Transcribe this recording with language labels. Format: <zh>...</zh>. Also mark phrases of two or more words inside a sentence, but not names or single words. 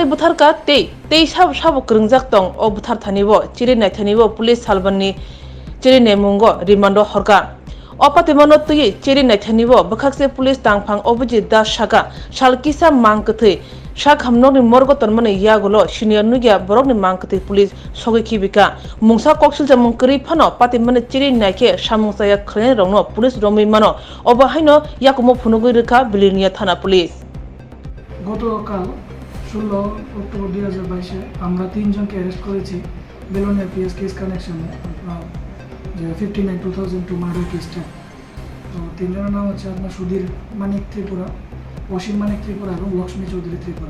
<trp>Bwtharka tei sabo kringjak tong o Bwthar thanibo chiri nai thanibo police salbanni chiri nemungo rimando horka opatimano tui chiri nai thanibo bkhakse police tangphang obuji da shaka salkisa mangkthei sak hamnokni morgoton mane yagulo senior nugya borokni mangkthei police sogi khibika mungsa koksilja mungkri phano pati mane chiri naike samungsaya khlen rongno police romi mano obahaino yakumo phunugui rekha biliniya thana police</trp> <bn>গতকাল 16 অক্টোবর 2022 আমরা তিনজনকে অ্যারেস্ট করেছি বেলনের</bn> <en>PS case connection</en> <bn>যে 59/2002</bn> <en>murder case.</en> <bn>তো তিনজনের নাম হচ্ছে আপনার সুধীর মানিক ত্রিপুরা, অসীম মানিক ত্রিপুরা এবং লক্ষ্মী চৌধুরী ত্রিপুরা।</bn>